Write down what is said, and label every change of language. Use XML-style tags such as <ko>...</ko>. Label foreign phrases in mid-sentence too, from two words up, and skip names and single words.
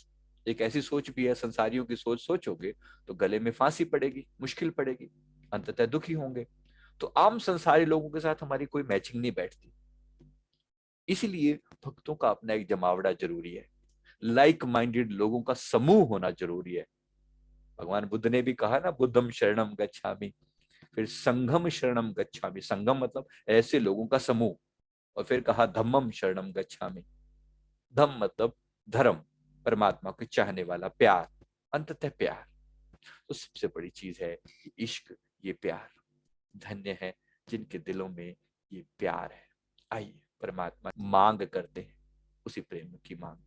<hi>एक ऐसी सोच भी है, संसारियों की सोच सोचोगे तो गले में फांसी पड़ेगी, मुश्किल पड़ेगी, अंततः दुखी होंगे। तो आम संसारी लोगों के साथ हमारी कोई मैचिंग नहीं बैठती। इसीलिए भक्तों का अपना एक जमावड़ा जरूरी है,</hi> <en>like minded</en> <hi>लोगों का समूह होना जरूरी है। भगवान बुद्ध ने भी कहा ना,</hi> <pi>बुद्धम शरणम गच्छामि, फिर संघम शरणम गच्छामि,</pi> <hi>संगम मतलब ऐसे लोगों का समूह, और फिर कहा</hi> <pi>धम्मम शरणम गच्छामि।</pi> <hi>धम्म मतलब धर्म, परमात्मा को चाहने वाला प्यार, अंततः प्यार। तो सबसे बड़ी चीज है ये इश्क, ये प्यार। धन्य है जिनके दिलों में ये प्यार है। आइए परमात्मा मांग करते हैं, उसी प्रेम की मांग।</hi>